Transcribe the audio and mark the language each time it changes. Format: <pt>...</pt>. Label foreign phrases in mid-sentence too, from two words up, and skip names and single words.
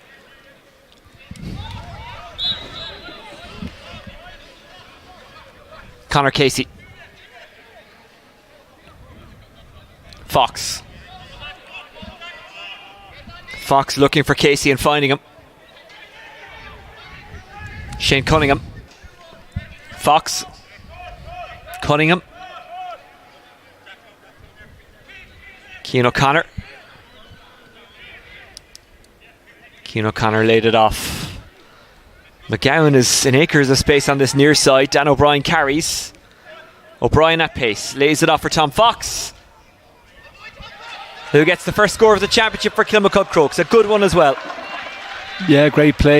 <en>Conor Casey. Fox. Fox looking for Casey and finding him. Shane Cunningham. Fox. Cunningham. Cian O'Connor. Cian O'Connor laid it off. McGowan is in acres of space on this near side. Dan O'Brien carries. O'Brien at pace. Lays it off for Tom Fox, who gets the first score of the championship for Kilmacud Crokes. A good one as well. Yeah, great play.</en>